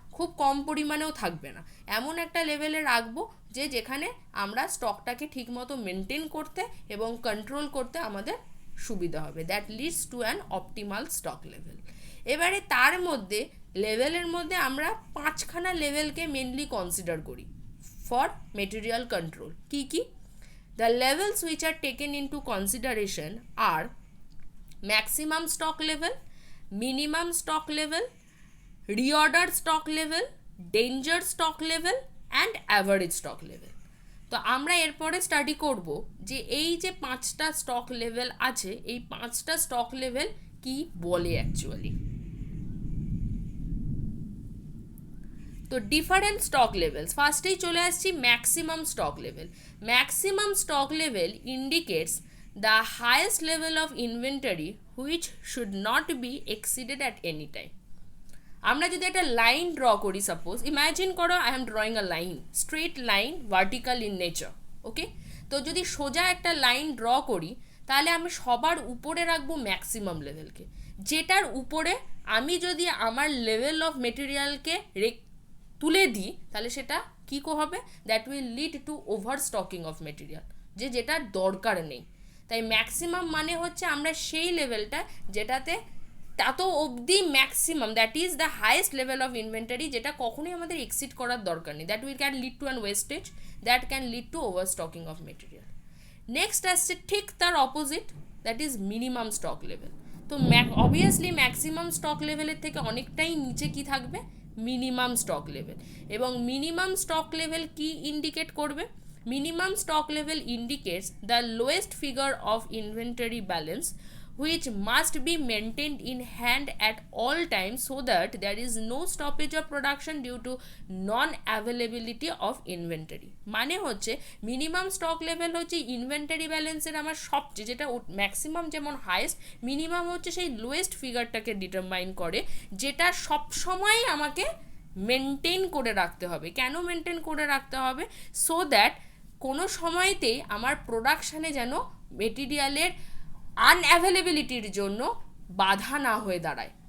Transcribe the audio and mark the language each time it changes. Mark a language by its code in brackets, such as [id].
[bn] খুব কম পরিমাণেও থাকবে না, এমন একটা লেভেলে রাখবো যেখানে আমরা স্টকটাকে ঠিকমতো মেনটেন করতে এবং কন্ট্রোল করতে আমাদের সুবিধা হবে। [en] That leads to an optimal stock level. [bn] এবারে তার মধ্যে লেভেলের মধ্যে আমরা 5খানা লেভেলকে মেনলি কনসিডার করি ফর মেটেরিয়াল কন্ট্রোল। কি কি? [en] The levels which are taken into consideration are maximum stock level, minimum stock level, reordered stock level, danger stock level and average stock level. [bn] তো আমরা এরপরে স্টাডি করব যে এই যে 5টা স্টক লেভেল আছে, এই 5টা স্টক লেভেল কি বলে অ্যাকচুয়ালি। তো ডিফারেন্ট স্টক লেভেলস, ফার্স্টেই চলে আসছি maximum stock level. [en] Maximum stock level indicates the highest level of inventory which should not be exceeded at any time. [bn] আমরা যদি একটা লাইন ড্র করি, সাপোজ ইমাজিন করো [en] I am drawing a line, straight line, vertical in nature, okay. [bn] তো যদি সোজা একটা line draw করি তাহলে আমি সবার উপরে রাখবো ম্যাক্সিমাম লেভেলকে, যেটার উপরে আমি যদি আমার লেভেল অফ মেটেরিয়ালকে তুলে দিই তাহলে সেটা কী হবে, [en] that will lead to over stocking of material, [bn] যেটার দরকার নেই। তাই ম্যাক্সিমাম মানে হচ্ছে আমরা সেই লেভেলটা যেটাতে তত অবধি maximum, [en] that is the highest level of inventory, [bn] যেটা কখনোই আমাদের এক্সিড করার দরকার নেই, [en] That will can lead to an wastage, that can lead to over stocking of material. [bn] Next আসছে ঠিক তার opposite, [en] that is [bn] minimum stock level. তো অবভিয়াসলি ম্যাক্সিমাম স্টক লেভেলের থেকে অনেকটাই নিচে কি থাকবে, মিনিমাম স্টক লেভেল। এবং মিনিমাম স্টক লেভেল কি ইন্ডিকেট করবে? [en] Minimum stock level indicates the lowest figure of inventory balance which must be maintained in hand at all times so that there is no stoppage of production due to non-availability of inventory. [bn] মানে হচ্ছে minimum stock level হচ্ছে inventory ব্যালেন্সের আমার সবচেয়ে, যেটা maximum যেমন highest, minimum হচ্ছে সেই লোয়েস্ট ফিগারটাকে ডিটারমাইন করে, যেটা সবসময় আমাকে মেনটেন করে রাখতে হবে। কেন মেনটেন করে রাখতে হবে? [en] so that [bn] কোনো সময়তেই আমার প্রোডাকশানে যেন মেটেরিয়ালের আনঅ্যাভেলেবিলিটির জন্য বাধা না হয়ে দাঁড়ায়।